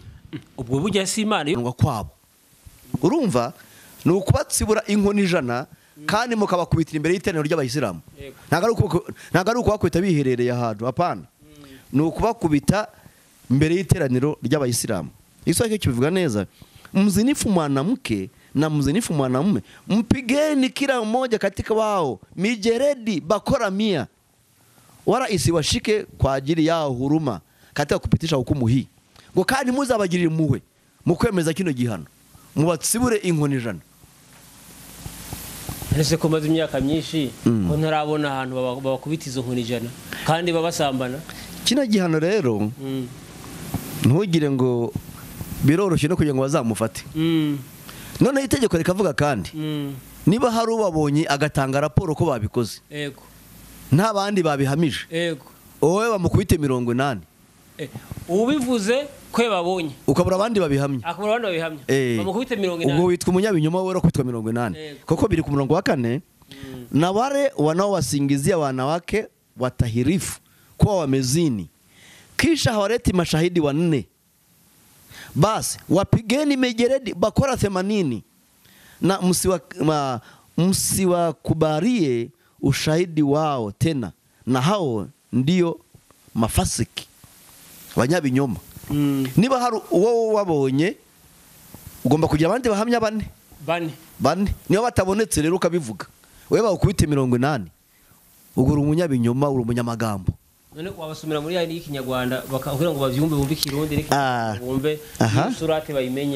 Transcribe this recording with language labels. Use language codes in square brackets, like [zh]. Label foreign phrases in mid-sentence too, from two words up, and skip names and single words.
[rw] Ubwo burya si Imana ngo kwabo, urumva ni ukubatsibura inkoni 100 kandi mukabakubitira imbere y'iteraniro ry'Abayisilamu. Ntago ari ukubakubita biherereye ahantu, apana, ni ukubakubita mbere y'iteraniro ry'Abayisilamu. Iswahili kibivuga neza, [sw] mzinifu mwanamke na mzinifu mwanamume mpigeni kila mmoja katika wao mijeredi bakora 100, wala isiwashike kwa ajili yao huruma katika kupitisha hukumu hii, [rw] ngo kandi muzabagirira impuhwe mu kwemeza kino gihano, mubatsibure inkoni 100. Ese ko maze imyaka myinshi ko ntarabona ahantu babakubita izo nkoni 100 kandi babasambana. Kino gihano rero ntugire ngo biroroshye no kugira ngo bazamufate. None itegeko rikavuga kandi niba hari ubabonye agatanga raporo ko babikoze, yego, nta bandi babihamije, yego, wowe bamukubite 80. ubivuze ko babonye ukabura abandi babihamye, akabura abandi babihamye, bamukubite 80, ubwo witwa umunyabinyoma wowe kwitwa 80. Koko biri ku murongo wa 4, [sw] na wale wanaowasingizia wanawake watahirifu kuwa wamezini kisha hawaleti mashahidi 4, basi wapigeni mijeredi bakora 80 na msiwakubalie ushahidi wao tena, na hao ndio mafasiki banyabinyoma. [rw] Niba hari uwo wabonye ugomba kugira abandi bahamya 4. Niba batabonetse rero ukabivuga, wewe bakubite 80, ugura umunyabinyoma, uri umunyamagambo. None wabasumira muri yani y'ikinyarwanda bakavuga ngo bavyumve bumve Kirundi reke bumve surate bayimenye.